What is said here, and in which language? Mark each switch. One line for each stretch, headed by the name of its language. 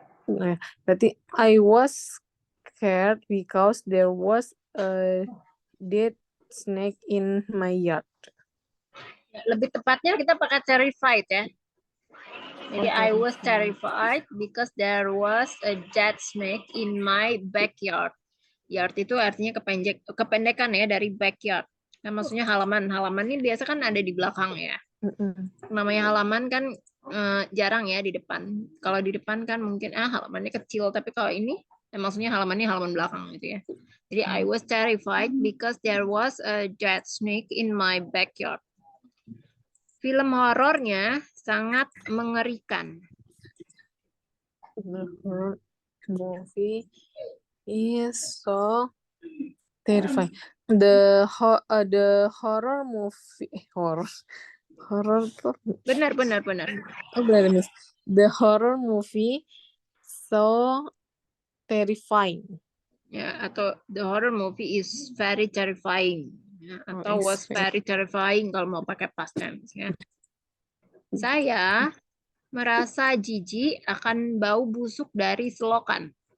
Indonesian: Nah, berarti
English: I was scared because there was a dead snake in my yard.
Indonesian: Lebih tepatnya kita pakai terrified ya. Jadi
English: I was terrified. terrified because there was a dead snake in my backyard.
Indonesian: Yard itu artinya kependekan ya dari backyard. Nah, maksudnya halaman. Halaman ini biasa kan ada di belakang ya. Namanya halaman kan jarang ya di depan. Kalau di depan kan mungkin halamannya kecil, tapi kalau ini maksudnya halamannya halaman belakang gitu ya. Jadi
English: I was terrified because there was a dead snake in my backyard.
Indonesian: Film horornya sangat mengerikan.
English: The horror movie is so terrifying. The horror movie horror tuh
Indonesian: Benar. benar Miss.
English: The horror movie so terrifying.
Indonesian: Ya, atau
English: the horror movie is very terrifying.
Indonesian: Ya, atau
English: was very terrifying
Indonesian: kalau mau pakai past tense ya. Saya merasa jijik akan bau busuk dari selokan.